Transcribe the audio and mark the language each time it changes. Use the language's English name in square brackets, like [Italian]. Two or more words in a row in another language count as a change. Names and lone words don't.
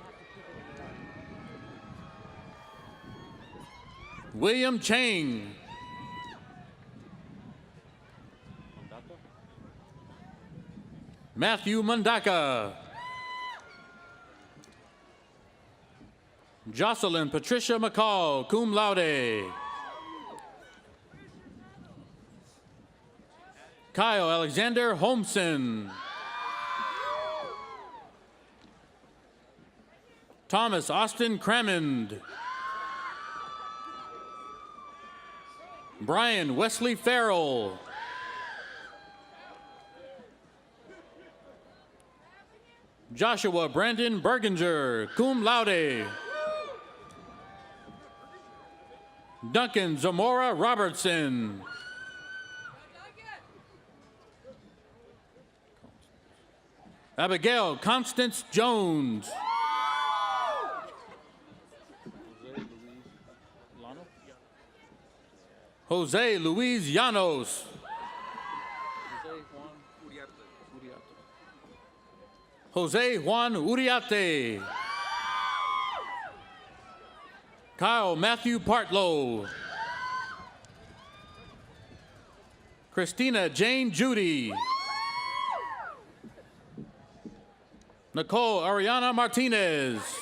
[English] William Chang. Matthew Mandaka. Jocelyn Patricia McCall, [Latin] cum laude. [English] Kyle Alexander Holmson. Thomas Austin Cramond. Brian Wesley Farrell. Joshua Brandon Berginger, [Latin] cum laude. [English] Duncan Zamora Robertson. Abigail Constance Jones. Jose Luis Llanos. Jose Juan Uriarte. Kyle Matthew Partlow. Christina Jane Judy. Nicole Ariana Martinez.